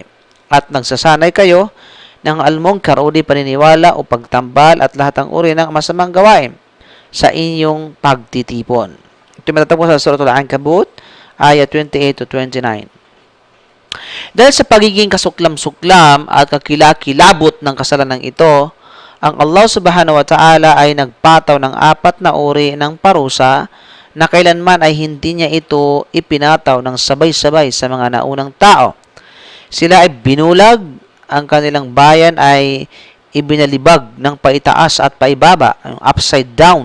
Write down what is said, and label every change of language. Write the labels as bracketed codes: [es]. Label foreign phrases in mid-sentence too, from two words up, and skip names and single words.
[tl] At nagsasanay kayo ng almunkar o di paniniwala o pagtambal at lahat ng uri ng masamang gawain sa inyong pagtitipon. Ito matatapos sa Suratul Ankabut, ayat 28 to 29. Dahil sa pagiging kasuklam-suklam at kakilakilabot ng kasalanan ito, ang Allah [ar] سبحانه وتعالى [tl] ay nagpataw ng 4 na uri ng parusa na kailanman ay hindi niya ito ipinataw ng sabay-sabay sa mga naunang tao. Sila ay binulag, ang kanilang bayan ay ibinalibag ng paitaas at paibaba, [en] upside down.